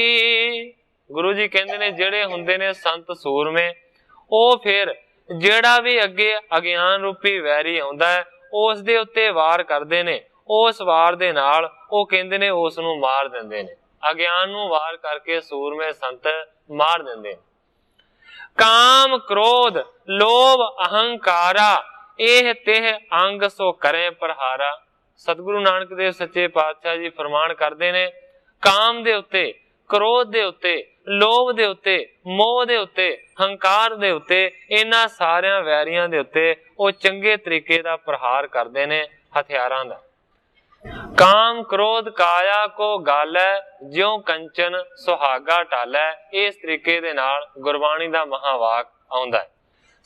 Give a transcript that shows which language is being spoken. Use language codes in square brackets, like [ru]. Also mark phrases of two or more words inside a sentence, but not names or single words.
[pa] ਗੁਰੂ ਜੀ ਕਹਤੇ ਨੇ ਜੇੜੇ ਹੁੰਦੇ ਨੇ ਸੰਤ ਸੂਰਮੇ ਓ ਫਿਰ ਜੇੜਾ ਭੀ ਅਗੇ ਅਗਿਆਨ ਰੂਪੀ ਵੈਰੀ ਆਉਂਦਾ ਹੈ ਉਸ ਦੇ ਉੱਤੇ ਵਾਰ ਕਰਦੇ ਨੇ, ਉਸ ਵਾਰ ਦੇ ਨਾਲ ਓ ਕਹੰਦੇ ਨੇ ਉਸ ਨੂੰ ਮਾਰ ਦਿੰਦੇ ਨੇ। ਅਗਿਆਨ ਨੂੰ ਵਾਰ ਕਰਕੇ ਸੂਰਮੇ ਸੰਤ ਮਾਰ ਦਿੰਦੇ। ਕਾਮ ਕ੍ਰੋਧ ਲੋਭ ਅਹੰਕਾਰਾ ਏਹ ਤੇਹ ਅੰਗ ਸੋ ਕਰੇ ਪ੍ਰਹਾਰਾ। ਸਤਿਗੁਰੂ ਨਾਨਕ ਦੇਵ ਸੱਚੇ ਪਾਤਸ਼ਾਹ ਜੀ ਫਰਮਾਨ ਕਰਤੇ ਨੇ ਕਾਮ ਦੇ ਉੱਤੇ, ਕ੍ਰੋਧ ਦੇ ਉੱਤੇ, ਲੋਭ ਦੇ ਉੱਤੇ, ਮੋਹ ਦੇ ਉੱਤੇ, ਹੰਕਾਰ ਦੇ ਉੱਤੇ, ਇਨ੍ਹਾਂ ਸਾਰਿਆਂ ਵੈਰੀਆਂ ਦੇ ਉੱਤੇ ਵੋ ਚੰਗੇ ਤਰੀਕੇ ਦਾ ਪ੍ਰਹਾਰ ਕਰਤੇ ਨੇ ਹਥਿਆਰਾਂ ਦਾ। ਕਾਮ ਕ੍ਰੋਧ ਕਾਇਆ ਕੋ ਗਾਲੈ ਜਿਉਂ ਕੰਚਨ ਸੁਹਾਗਾ ਟਾਲੈ, ਇਸ ਤਰੀਕੇ ਦੇ ਨਾਲ ਗੁਰਬਾਣੀ ਦਾ ਮਹਾਵਾਕ ਆਉਂਦਾ ਹੈ।